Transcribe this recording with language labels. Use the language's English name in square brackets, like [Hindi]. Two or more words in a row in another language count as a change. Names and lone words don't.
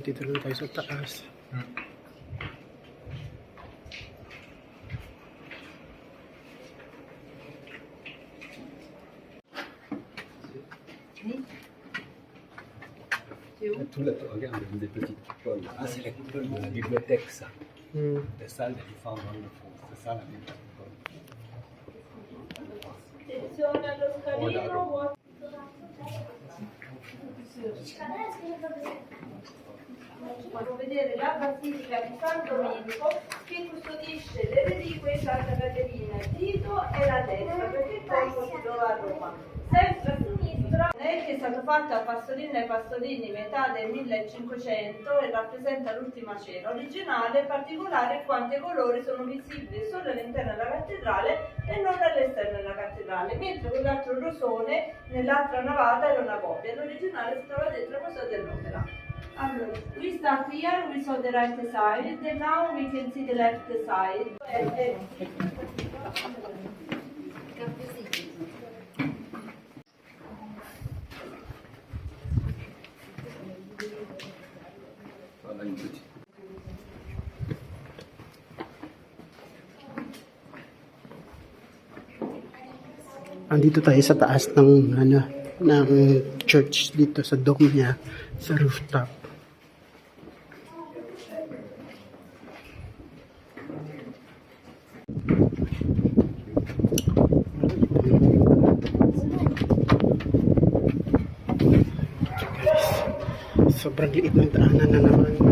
[Filipino] Dito na tayo sa taas. [French] Tout là, regarde, des petites coupoles. Ah, c'est la coupole de la bibliothèque, ça. Hmm. La salle de défense dans le fond. C'est ça la bibliothèque. [Italian] Possiamo vedere la Basilica di San Domenico che custodisce le reliquie di Santa Caterina, Tito e la destra, perché poi si trova a Roma. Sempre a sinistra, che è stato fatto a Pastorino e Pastorini metà del 1500 e rappresenta l'ultima cena originale, particolare in quanto i colori sono visibili solo all'interno della cattedrale e non all'esterno della cattedrale, mentre quell'altro rosone nell'altra navata era una copia. L'originale si trova dentro il Museo dell'Opera. Allora, [English] we start here, we saw the right side, and now we can see the left side. [French] Voilà une petite. [Filipino] Andito tayo sa taas ng ng church dito sa dome niya, sa rooftop. Sobrang liit ng daanan na naman.